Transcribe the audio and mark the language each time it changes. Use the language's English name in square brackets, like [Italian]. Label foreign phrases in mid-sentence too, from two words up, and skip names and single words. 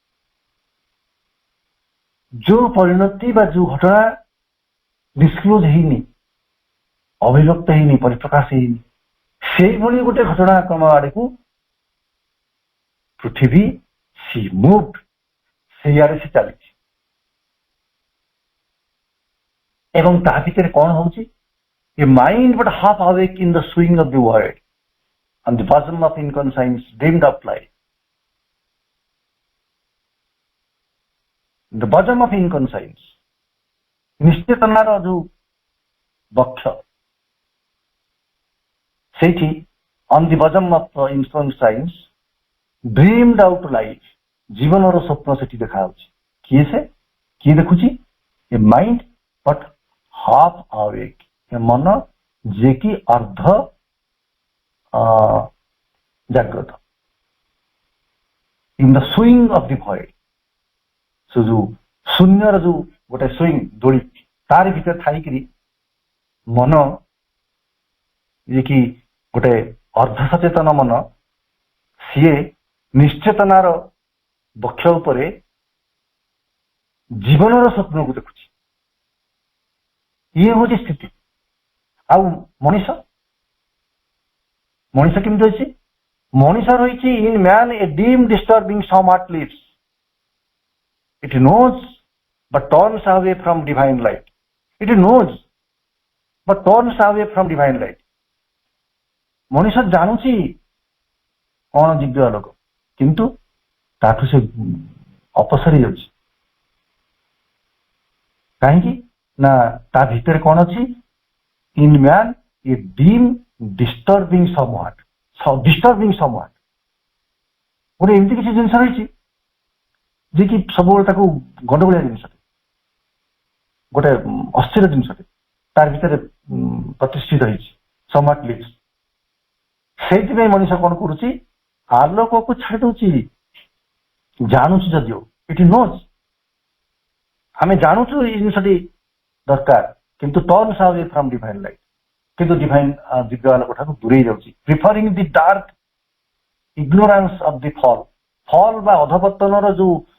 [Odia] ଯୋଉ ପରିଣତି ବା ଯୋଉ ଘଟଣା ଡିସକ୍ଲୋଜ ହେଇନି ଅଭିବ୍ୟକ୍ତ ହେଇନି ପରିପ୍ରକାଶ ହେଇନି ସେଇଭଳି ଗୋଟେ ଘଟଣାକ୍ରମ ଆଡକୁ ପୃଥିବୀ ସି ମୁଭଡ ସେଇଆଡେ ସେ ଚାଲିଛି ଏବଂ ତା ଭିତରେ କଣ ହଉଛି [English] a mind but half awake in the swing of the world on the bosom of inconscience dreamed of life the bosom of inconscience [Odia] ନିଶ୍ଚେତନାର ଯୋଉ ବକ୍ଷ ସେଇଠି [English] on the bosom of inconscience dreamed out life [Odia] ଜୀବନର ସ୍ୱପ୍ନ ସେଠି ଦେଖାଯାଉଛି କିଏ ଦେଖୁଛି [English] a mind but half awake [Odia] ଏ ମନ ଯିଏକି ଅର୍ଦ୍ଧ ଜାଗ୍ରତ [English] in the swing of the void [Odia] ସେ ଯୋଉ ଶୂନ୍ୟର ଯୋଉ ଗୋଟେ ସୁଇଂ ଦୋଳି ତାରି ଭିତରେ ଥାଇକିରି ମନ ଯିଏକି ଗୋଟେ ଅର୍ଦ୍ଧ ସଚେତନ ମନ ସିଏ ନିଶ୍ଚେତନାର ବକ୍ଷ ଉପରେ ଜୀବନର ସ୍ୱପ୍ନକୁ ଦେଖୁଛି ଇଏ ହଉଛି ସ୍ଥିତି ଆଉ ମଣିଷ କେମିତି ଅଛି ମଣିଷ ରହିଛି [English] in man a dim disturbing somewhat lives it knows but turns away from divine light it knows but turns away from divine light [Odia] ମଣିଷ ଜାଣୁଛି କଣ ଦିବ୍ୟ ଆଲୋକ କିନ୍ତୁ ତାଠୁ ସେ ଅପସରି ଯାଉଛି କାହିଁକି ନା ତା ଭିତରେ କଣ ଅଛି [English] in man a dim disturbing somewhat [Odia] ଗୋଟେ ଏମିତି କିଛି ଜିନିଷ ରହିଛି ଯେ କି ସବୁବେଳେ ତାକୁ ଗଣ୍ଡଗୋଳିଆ ଜିନିଷଟେ ଗୋଟେ ଅସ୍ଥିର ଜିନିଷଟେ ତାର ଭିତରେ ପ୍ରତିଷ୍ଠିତ ହେଇଛି [English] somewhat lives [Odia] ସେଇଥିପାଇଁ ମଣିଷ କଣ କରୁଛି ଆଲୋକକୁ ଛାଡି ଦଉଛି ଜାଣୁଛୁ ଯଦିଓ ଏଠି ନୋଜ୍ ଆମେ ଜାଣୁଛୁ ଏଇ ଜିନିଷଟି ଦରକାର କିନ୍ତୁ [English] turns away from divine light [Odia] କିନ୍ତୁ ଡିଭାଇନ୍ ଦିବ୍ୟ ଆଲୋକ ଠାରୁ ଦୂରେଇ ଯାଉଛି [English] preferring the dark ignorance of the fall [Odia] ବା ଅଧପତନର ଯୋଉ